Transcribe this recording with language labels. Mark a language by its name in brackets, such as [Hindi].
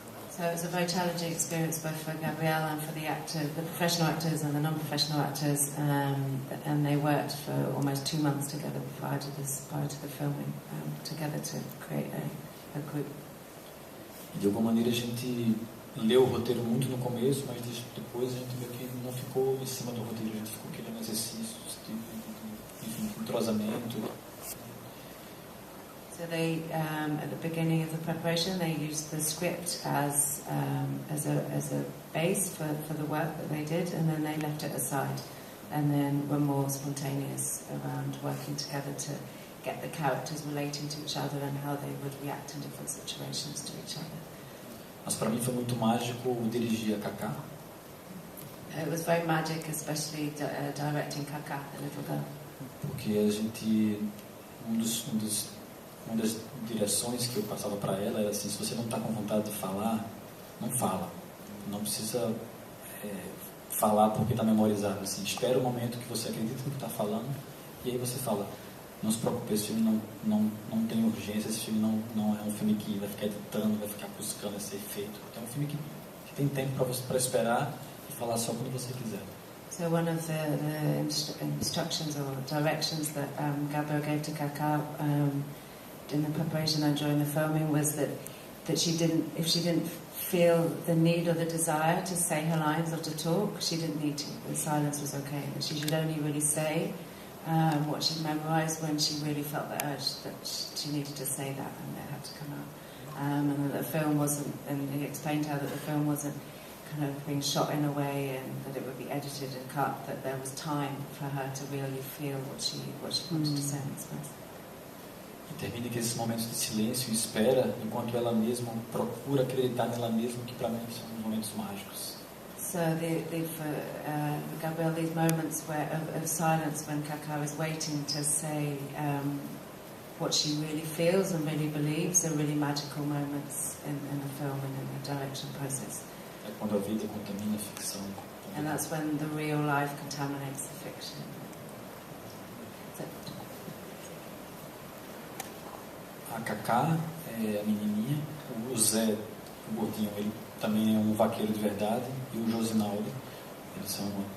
[English] So it was a very challenging experience both for Gabrielle and for the professional actors and the non-professional actors, and they worked for almost 2 months together prior to the filming, together to create a group. [Portuguese] De alguma maneira a gente leu o roteiro muito no começo, mas depois a gente meio que não ficou em cima do roteiro, a gente ficou criando exercícios de entrosamento. [English] So they, at the beginning of the preparation, they used the script as a base for the work that they did, and then they left it aside, and then were more spontaneous around working together to get the characters relating to each other and how they would react in different situations to each other. [Portuguese] Mas para mim foi muito mágico dirigir a Kaká. [English] It was very magic, especially directing Kaka, the little girl. [Portuguese] Porque a gente, uma das direções que eu passava para ela era assim: se você não está com vontade de falar, não fala. Não precisa falar porque está memorizado. Assim, espera o momento que você acredita no que está falando e aí você fala. Não se preocupe, esse filme não tem urgência, esse filme não é um filme que vai ficar editando, vai ficar buscando esse efeito. É um filme que tem tempo para esperar e falar só quando você quiser. [English] So one of the instructions or directions that Gabriel gave to Kaka in the preparation and during the filming was that if she didn't feel the need or the desire to say her lines or to talk, she didn't need to. The silence was okay. That she should only really say what she'd memorized when she really felt the urge that she needed to say that, and it had to come out. And that the film wasn't, and he explained how that the film wasn't kind of being shot in a way and that it would be edited and cut, that there was time for her to really feel what she wanted to say and express. [Portuguese] E termina que esses momentos de silêncio e espera, enquanto ela mesma procura acreditar nela mesma, que para mim são momentos mágicos. [English] So for Gabriel, these moments of silence when Kaka is waiting to say what she really feels and really believes are really magical moments in the film and in the direction process. [Portuguese] É quando a vida contamina a ficção. [English] And that's when the real life contaminates the fiction. So, [Portuguese] A Kaká é a menininha, o Zé, o gordinho, ele também é um vaqueiro de verdade, e o Josinaldo, eles são